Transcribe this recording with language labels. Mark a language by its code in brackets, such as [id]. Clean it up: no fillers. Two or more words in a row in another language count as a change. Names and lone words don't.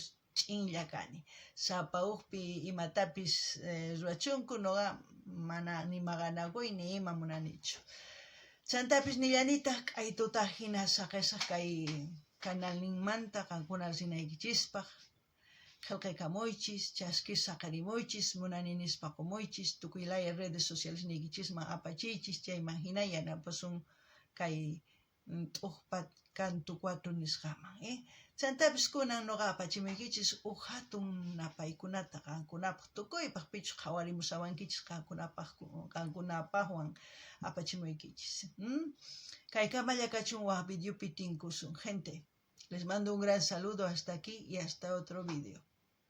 [qu] ch'inlla kani sapa hukpi imatapis ruachunku noqa mana ni maqanakuy ni ima munanichu chantapis nillanita k'aytutaq hina saqisaq kay kanalninmanta qankuna rinaykichispaq qillqaykamuychis, chaskis saqarimuychis, munani nispa qumuychis, tukuylaya [es] redes sociales [qu] niykichisman apachiychis, chayman hina yanapasun kay t'uqpa Canto 4 nisqaman. Chantapis kunan noqa apachimaykichis hatun napaykunata qankunapaq tukuypaq pichu qhawarimusawankichis qankunapaqwan apachimaykichis. Kay kamalla kachun waq videopi tinkusun. [es] Gente, Les mando un gran saludo hasta aquí y hasta otro vídeo.